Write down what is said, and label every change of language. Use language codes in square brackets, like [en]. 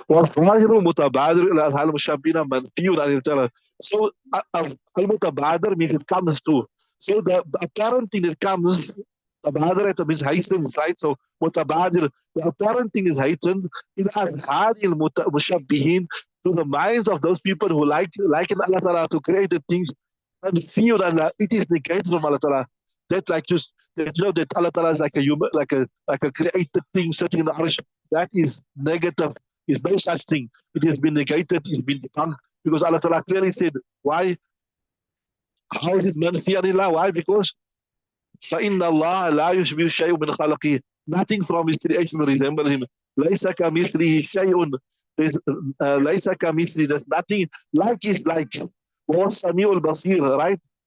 [ar] والظاهر متبادر إلى أذهان المشابهين منفي عن الجلال. [en] So المتبادر means it comes to. So the apparent thing that comes, تبادر it means hastens, right? So متبادر, the apparent thing is heightened in [ar] أذهان المشبهين, [en] to the minds of those people who liken Allah Ta'ala to create the things and feel that it is negated from Allah Ta'ala. That's like just that, that Allah Ta'ala is like a human, like a created thing sitting in the arsh. That is negative. There's no such thing. It has been negated, it's been debunked. Because Allah Ta'ala clearly said, why? How is it manfi anillah? Why? Because [ar] فَإِنَّ اللَّهَ لَا يُشْبِهُ شَيْءٌ مِنْ خَلْقِهِ. [en] Nothing from his creation resembles him. [ar] لَيْسَ كَمِثْلِهِ شَيْءٌ. لَيْسَ كَمِثْلِهِ. [en] There's nothing like it, like. [ar] وَهُوَ السَّمِيعُ الْبَصِيرُ, [en] right?